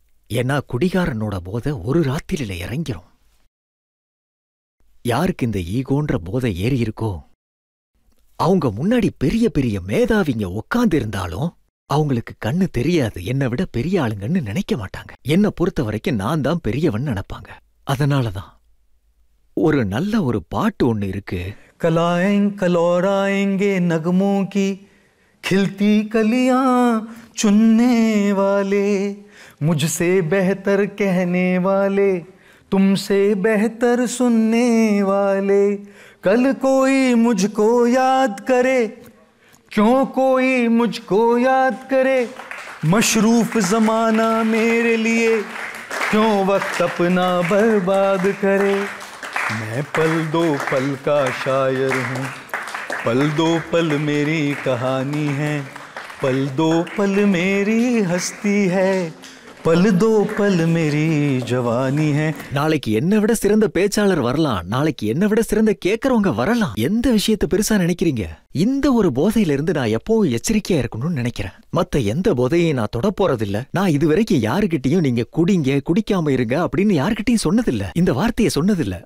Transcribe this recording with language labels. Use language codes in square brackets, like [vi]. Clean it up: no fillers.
[ta] ஏன்னா குடிகாரனோட போதை ஒரு ராத்திரியில இறங்கிரும். யாருக்கு இந்த ஈகோன்ற போதை ஏறி இருக்கோ அவங்க முன்னாடி பெரிய பெரிய மேதாவிங்க உட்கார்ந்து இருந்தாலும் அவங்களுக்கு கண்ணு தெரியாது. என்னை விட பெரிய ஆளுங்கன்னு நினைக்க மாட்டாங்க. என்னை பொறுத்த வரைக்கும் நான் தான் பெரியவன் நினைப்பாங்க. அதனாலதான் ஒரு நல்ல ஒரு பாட்டு ஒண்ணு இருக்கு. [hi] कलौराएंगे नगमों की खिलती कलियां चुनने वाले, मुझसे बेहतर कहने वाले, तुमसे बेहतर सुनने वाले, कल कोई मुझको याद करे, क्यों कोई मुझको याद करे, मशरूफ जमाना मेरे लिए क्यों वक्त अपना बर्बाद करे। मैं पल दो पल का शायर हूँ, पल दो पल मेरी कहानी है, पल दो पल मेरी हस्ती है, पल दो पल मेरी जवानी है. [ta] நாளைக்கு என்னை விட சிறந்த பேச்சாளர் வரலாம், நாளைக்கு என்னை விட சிறந்த கேட்கறவங்க வரலாம். எந்த விஷயத்தை பெருசா நினைக்கிறீங்க? இந்த ஒரு போதையில இருந்து நான் எப்பவும் எச்சரிக்கையா இருக்கணும்னு நினைக்கிறேன். மத்த எந்த போதையும் நான் தொட போறதில்ல. நான் இதுவரைக்கும் யாருகிட்டையும் நீங்க குடிங்க குடிக்காம இருங்க அப்படின்னு யாருகிட்டையும் சொன்னதில்ல. இந்த வார்த்தையை சொன்னதில்ல.